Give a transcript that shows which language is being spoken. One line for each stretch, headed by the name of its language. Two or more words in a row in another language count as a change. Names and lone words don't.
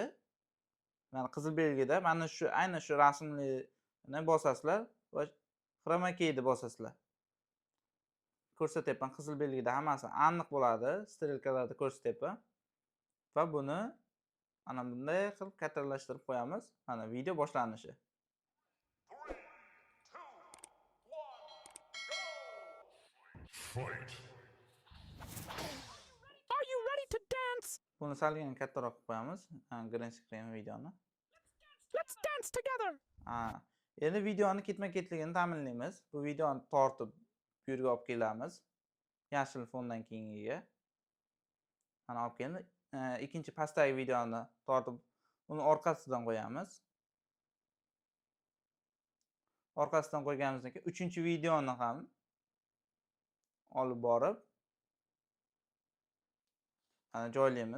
Uzbek: Mana qizil belgida mana shu aynan shu rasmni bosasizlar va
English: chroma keyni
Uzbek: bosasizlar. Ko'rsatyapman, qizil belgida hammasi aniq bo'ladi, strelkalarda ko'rsatyapman. Va buni mana bunday qilib kattalashtirib qo'yamiz. Mana video boshlanishi.
English: Are you ready to dance?
Uzbek: Buni salgina kattaroq qilib qo'yamiz.
English: Green screen videoni. Let's dance together.
Uzbek: Endi videoni ketma-ketligini ta'minlaymiz. Bu videoni tortib bu yerga olib kelamiz. Yashil fondan keyingiga. Mana olib keldi. Ikkinchi pastdagi videoni tortib uni orqasidan qo'yamiz. Orqasidan qo'yganimizdan keyin uchinchi videoni ham olib borib joylaymiz.